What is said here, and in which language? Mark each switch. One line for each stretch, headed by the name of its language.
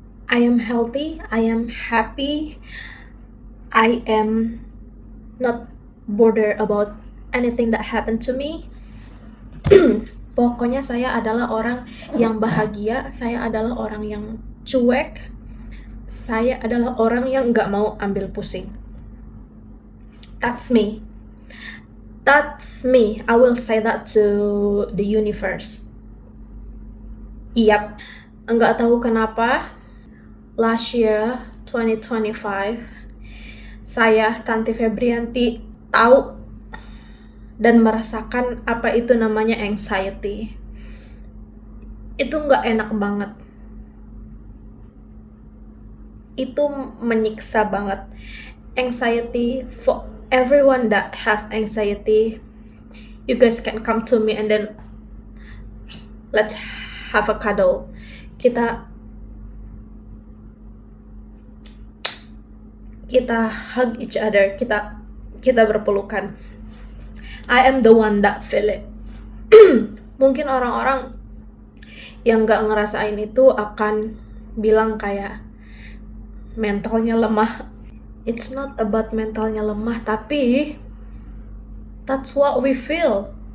English: I am healthy, I am happy, I am not bothered about anything that happened to me.
Indonesian: Pokoknya saya adalah orang yang bahagia, saya adalah orang yang cuek, saya adalah orang yang nggak mau ambil pusing.
English: That's me. That's me. I will say that to the universe.
Indonesian: Yap. Nggak tahu kenapa,
English: last year,
Indonesian: 2025, saya, Tanti Febrianti, tahu dan merasakan apa itu namanya anxiety. Itu nggak enak banget. Itu menyiksa banget.
English: Anxiety, for everyone that have anxiety, you guys can come to me and then let's have a cuddle.
Indonesian: Kita
English: hug each other,
Indonesian: kita berpelukan.
English: I am the one that feel it.
Indonesian: Mungkin orang-orang yang gak ngerasain itu akan bilang kayak mentalnya lemah.
English: It's not about
Indonesian: mentalnya lemah, tapi
English: that's what we feel.